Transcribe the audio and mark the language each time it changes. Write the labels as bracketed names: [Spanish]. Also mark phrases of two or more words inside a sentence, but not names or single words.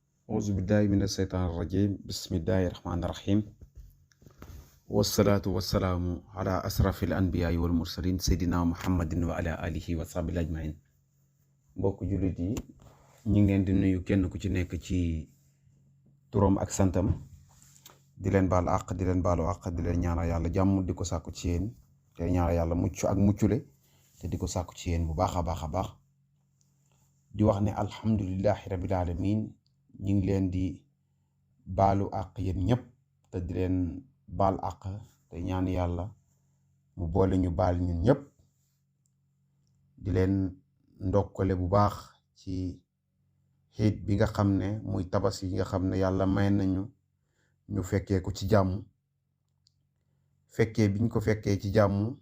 [Arabic] أعوذ بالله من الشيطان الرجيم بسم الله الرحمن الرحيم والصلاة والسلام على أشرف الأنبياء والمرسلين سيدنا محمد وعلى آله وصحبه أجمعين. [Wolof] mbokk jullit yi ñu ngi leen di nuyu kenn ku ci nekk ci turam ak santam di leen baal àq di leen baalu àq di leen ñaanal yàlla jàmm di ko sàkku ci yéen te ñaanal yàlla mucc ak muccule te di ko sàkku ci yéen bu baax a baax di wax ne [Arabic] الحمد لله رب العالمين [Wolof] ñu ngi leen di baalu àq yéen ñëpp te di leen baal àq te ñaan yàlla mu boole ñu baal ñun ñëpp di leen ndokkale bu baax ci xiit bi nga xam ne muy tabaski yi nga xam ne yàlla may nañu ñu fekkee ko ci jàmm fekkee biñ ko fekkee ci jàmm